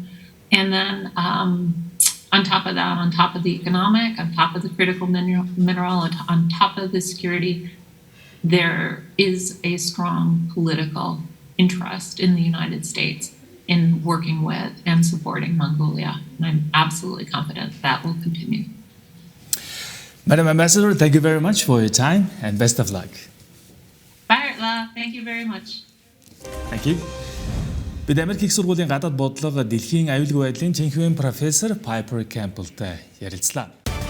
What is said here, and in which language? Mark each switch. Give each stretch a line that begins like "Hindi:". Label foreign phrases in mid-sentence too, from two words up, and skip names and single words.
English: And then on top of that, on top of the economic, on top of the critical mineral, on top of the security, there is a strong political interest in the United States in working with and supporting Mongolia. And I'm absolutely confident that will continue. Madam Ambassador, thank you very much for your time and best of luck. Bye. баярлалаа. Thank you very much. Thank you.
Mongolian: Бид Америк их сургуулийн гадаад бодлого дэлхийн аюулгүй байдлын цэнхүүгийн профессор Пайпер Кэмпбеллтэй ярилцлаа.